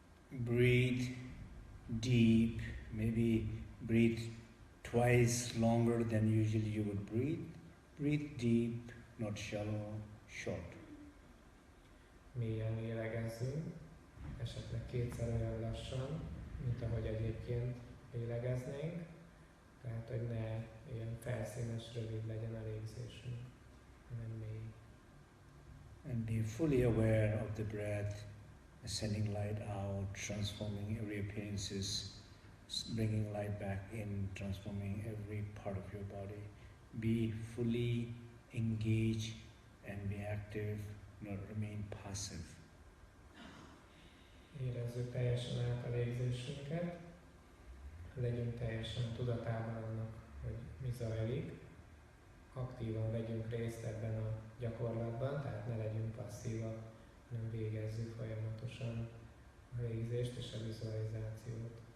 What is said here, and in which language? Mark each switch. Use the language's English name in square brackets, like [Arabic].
[English] Breathe deep, maybe breathe twice longer than usually you would breathe. Breathe deep, not shallow, short. [Hungarian] Mélyen lélegezzünk, esetleg kétszer olyan lassan, mint ahogy egyébként lélegeznénk, tehát hogy ne ilyen felszínes, rövid legyen a légzésünk, hanem mély. [English] And be fully aware of the breath, sending light out, transforming every appearances, bringing light back in, transforming every part of your body. Be fully engaged and be active, not remain passive. [Hungarian] Érezzük teljesen át a légzésünket, legyünk teljesen tudatában annak, hogy mi zajlik, aktívan vegyünk részt ebben a gyakorlatban, tehát ne legyünk passzívak, hanem végezzük folyamatosan a légzést és a vizualizációt.